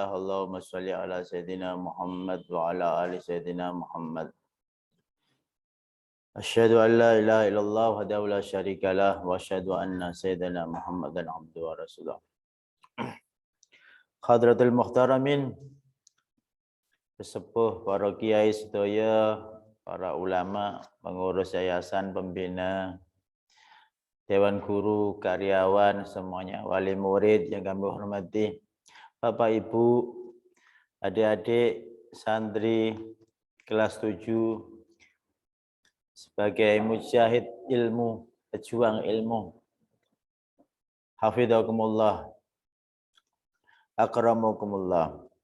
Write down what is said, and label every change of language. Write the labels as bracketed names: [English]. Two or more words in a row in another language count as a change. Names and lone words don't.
[Arabic] اللهم صل على سيدنا محمد وعلى آل سيدنا محمد. أشهد أن لا إله إلا الله وحده لا شريك له وأشهد أن سيدنا محمدا عبده ورسوله. حضرات المحترمين, [Javanese] sesepuh, para kiai sedaya, para ulama, [Indonesian] pengurus yayasan, pembina, dewan guru, karyawan, semuanya, wali murid yang kami hormati, Bapak Ibu, adik-adik, santri kelas 7, sebagai mujahid ilmu, pejuang ilmu, [Arabic] حفظكم الله، أكرمكم الله.